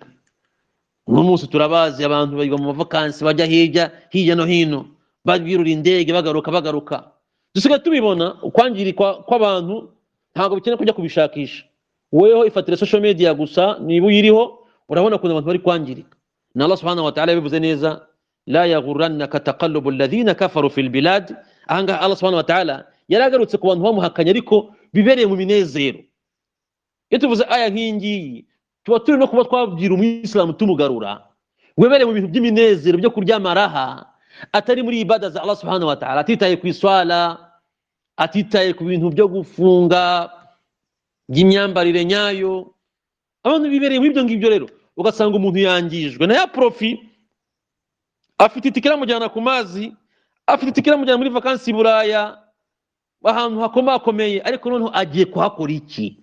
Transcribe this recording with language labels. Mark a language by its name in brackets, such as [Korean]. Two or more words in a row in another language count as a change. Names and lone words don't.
[Kinyarwanda] N'umunsi turabazi abantu bajya mu mavakanse, bajya hirya no hino, babwirura indege bagaruka. Dusigaye tubibona ukwangirikwa kw'abantu, ntabwo bikeneye kujya kubishakisha. Weho ifatire [English] social media [Kinyarwanda] gusa, niba uyiriho urabona ko abantu bari kwangirika. Na [Arabic] الله سبحانه وتعالى [Kinyarwanda] bivuze neza, [Arabic] لا يغرنك تقلب الذين كفروا في البلاد. [Kinyarwanda] Anga [Arabic] الله سبحانه وتعالى [Kinyarwanda] yaragarutse ku bantu bamuhakanya ariko bibereye mu minezero. Iyo tuvuze aya nk'ingiyi, tuba turi no kuba twabwira umuyisilamu tumugarura, webereye mu bintu by'iminezero byo kuryama raha, atari muri ibada za [Arabic] الله سبحانه وتعالى, [Kinyarwanda] atitaye ku iswala, atitaye ku bintu byo gufunga by'imyambarire nyayo, abantu bibereye muri ibyo ngibyo. Rero ugasanga umuntu yangijwe na ya profi, afite itikira mujyana ku mazi, afite itikira mujyana muri vacances i Buraya, ahantu hakomakomeye, ariko noneho agiye kuhakora iki?